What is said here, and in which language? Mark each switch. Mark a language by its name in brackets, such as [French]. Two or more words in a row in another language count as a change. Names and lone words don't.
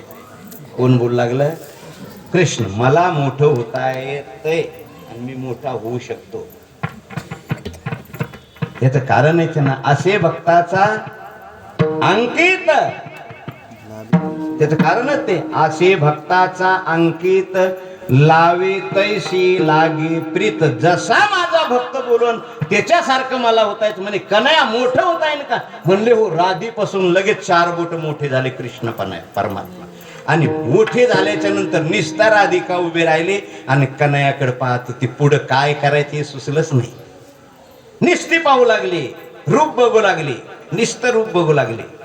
[Marathi] कोण बोलू लागलं? कृष्ण. मला मोठं होता येतंय आणि मी मोठा होऊ शकतो. याचं कारण आहे ना, असे भक्ताचा अंकित, त्याचं कारणच ते. असे भक्ताचा अंकित लावे तैसी लागे प्रीत. जसा माझा भक्त बोलून त्याच्यासारखं मला होतायचं. म्हणे कन्हैया मोठं होता येईल का? म्हणले हो. राधीपासून लगेच 4 बोट मोठे झाले कृष्ण परमात्मा. आणि मोठे झाल्याच्या नंतर निस्ता राधिका उभे राहिले आणि कन्हैयाकडे पाहत होती. पुढं काय करायचे हे सुचलंच नाही. निस्ती पाहू लागली, रूप बघू लागली, निस्त रूप बघू लागली.